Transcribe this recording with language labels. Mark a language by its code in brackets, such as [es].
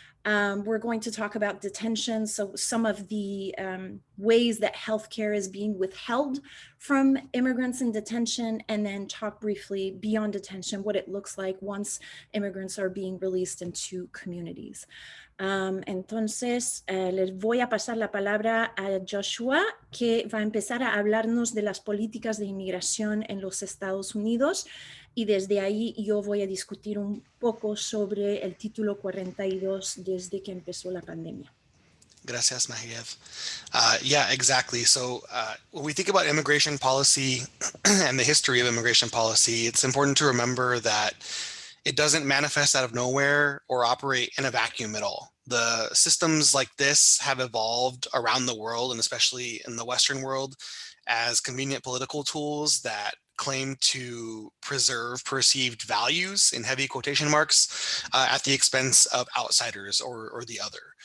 [en] We're going to talk about detention, so some of the ways that healthcare is being withheld from immigrants in detention, and then talk briefly beyond detention, what it looks like once immigrants are being released into communities. [es] Entonces, les voy a pasar la palabra a Joshua, que va a empezar a hablarnos de las políticas de inmigración en los Estados Unidos, y desde ahí yo voy a discutir un poco sobre el título 42 desde que empezó la pandemia. Gracias, [en] Marie-Ève. Yeah, exactly. So when we think about immigration policy and the history of immigration policy, it's important to remember that it doesn't manifest out of nowhere or operate in a vacuum at all. The systems like this have evolved around the world, and especially in the Western world, as convenient political tools that claim to preserve perceived values, in heavy quotation marks, at the expense of outsiders or the other.